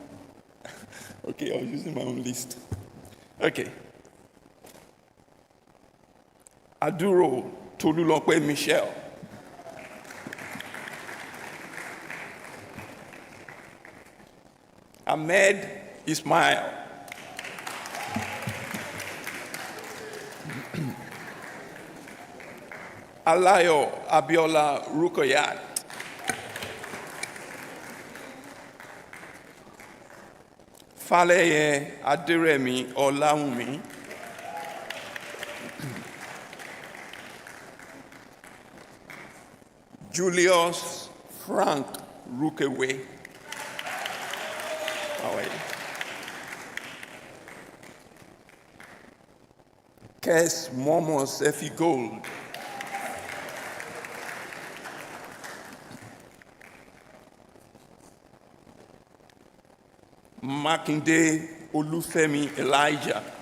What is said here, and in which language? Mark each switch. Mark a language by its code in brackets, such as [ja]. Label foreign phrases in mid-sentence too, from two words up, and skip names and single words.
[en] Okay, I was using my own list. Okay. Aduro Tolulope Michelle. Ahmed Ismail. Alayo Abiola Rukoyat. Faleye Adiremi Olaumi. Julius Frank Rukewe. How are you? Kes Momo Sefi Gold. Makinde Olufemi Elijah.